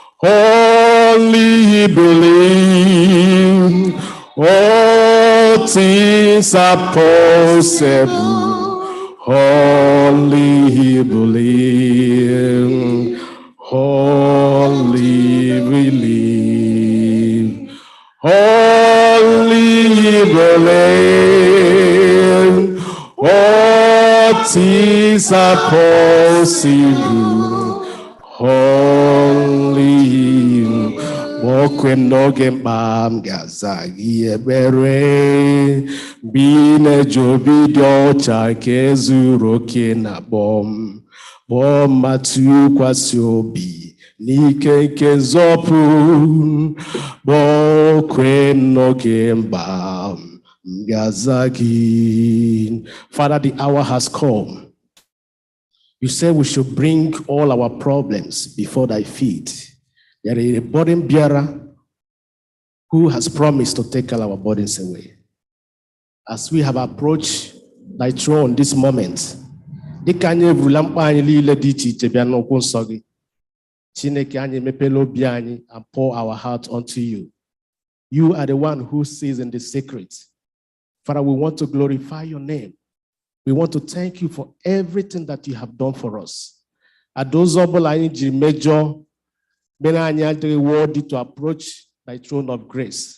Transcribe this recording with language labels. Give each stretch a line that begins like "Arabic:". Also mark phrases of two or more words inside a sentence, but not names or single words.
English: only believe, all things are possible, only believe, only believe. Only believe, all things are possible. Only,
Igbo: kwe n'oge mkpa m ga-aza gị ekpere mgbe ị na-eji obi dị ọcha nke zuru oke na kpọọ m ma tụkwasị obi n'ike nke nzọpụ kpọọ kwe n'oge mkpa m ga-aza gị.
English: Father, the hour has come. You said we should bring all our problems before thy feet. There is a burden bearer who has promised to take all our burdens away. As we have approached thy throne this moment,
Igbo: dịka anyị evurula mkpa anyị niile dị iche iche bịa n'ụkwụ nsọ gị, Chineke anyị emepela obi anyị
English: and pour our heart unto you. You are the one who sees in the secret. Father, we want to glorify your name. We want to thank you for everything that you have done for us. At those major, worthy to approach thy throne of grace.